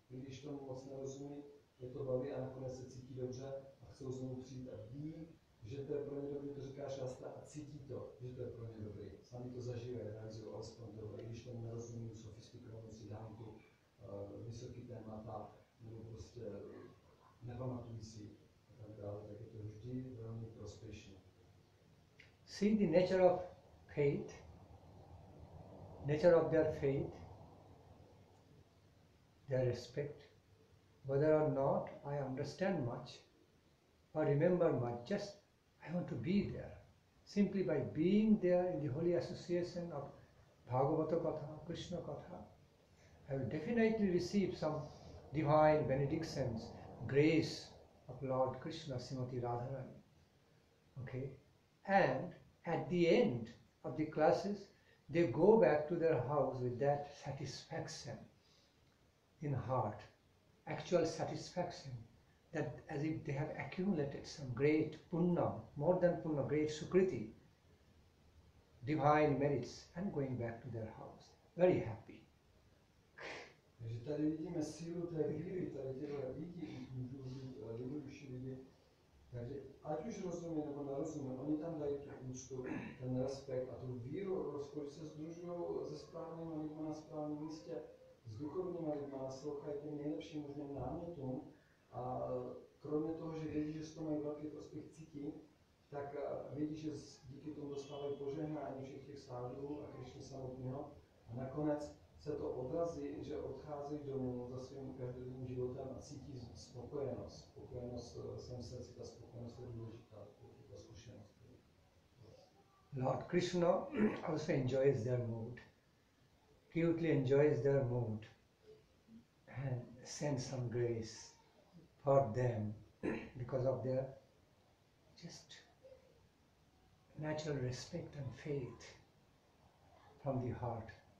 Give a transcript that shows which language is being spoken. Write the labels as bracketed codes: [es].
[cs] I když tomu moc nerozumí, je to baví a nakonec se cítí dobře a chcou znovu přijít a ví, že to je pro ně dobrý, to říká šástra a cítí to, že to je pro ně dobrý. Sami to zažívají, realizují alespoň to, i když tomu nerozumí, sofistikovanou sidánku, vysoký témata, nebo prostě nepamatují si a tak dále, tak je to vždy velmi prospěšné. [en] See the nature of faith, nature of their faith, their respect, whether or not I understand much or remember much, just I want to be there. Simply by being there in the holy association of Bhagavata Katha, Krishna Katha, I will definitely receive some divine benedictions, grace of Lord Krishna, Srimati Radharani. Okay? And at the end of the classes, they go back to their house with that satisfaction in heart, actual satisfaction, that as if they have accumulated some great punna, more than punna, great sukriti, divine merits, and going back to their house, very happy. [cs] Takže tady vidíme sílu té víry, tady těhle lidi, můžou být jednodušší lidi. Takže ať už rozumí nebo nerozumí, oni tam dají tu úctu, ten respekt a tu víru, když se sdružují se správnými lidmi na správném místě, s duchovními lidmi, naslouchají těm nejlepším možným námětům a kromě toho, že vědí, že z toho mají velký prospěch cítí, tak vědí, že díky tomu dostávají požehnání všech těch sádhů a Krišny samotného a nakonec se to odrazí, že odcházejí domů za svým každodenním životem a cítí spokojenost. Spokojenost v svém srdci, ta spokojenost je důležitá, ta zkušenost. [en] Lord Krishna also enjoys their mood, cutely enjoys their mood and sends some grace for them because of their just natural respect and faith from the heart.